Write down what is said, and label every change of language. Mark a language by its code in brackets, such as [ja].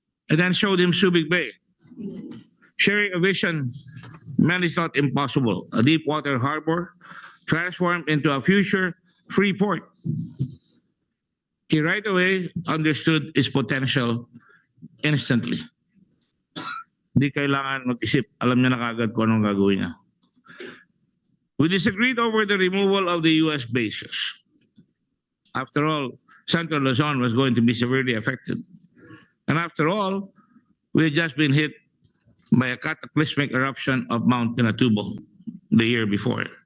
[en] I then showed him Subic Bay, sharing a vision many thought impossible, a deep water harbor transformed into a future free port. He right away understood its potential instantly. [tl] Di kailangan mag-isip, alam niya na kagad kung anong gagawin niya. [en] We disagreed over the removal of the U.S. bases. After all, Central Luzon was going to be severely affected. And after all, we had just been hit by a cataclysmic eruption of Mount Pinatubo the year before.